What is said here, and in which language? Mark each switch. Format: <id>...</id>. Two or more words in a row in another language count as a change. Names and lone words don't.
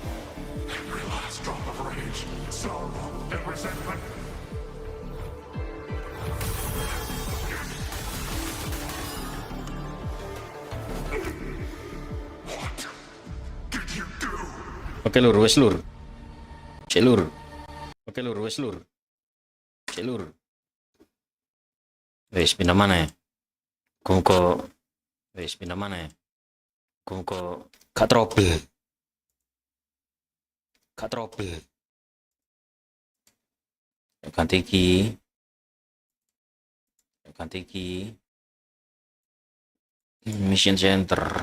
<en>Every last drop of rage, sorrow, and resentment. What did you do?</en> <jv>Oke lur, wes lur. Cek lur. Oke lur, wes lur. Cek lur. Wes pindah mana ya? Muga wis pindah mana? Muga gak trouble. Gak trouble. Ganti iki. Ganti iki.</jv> <en>Mission center.</en>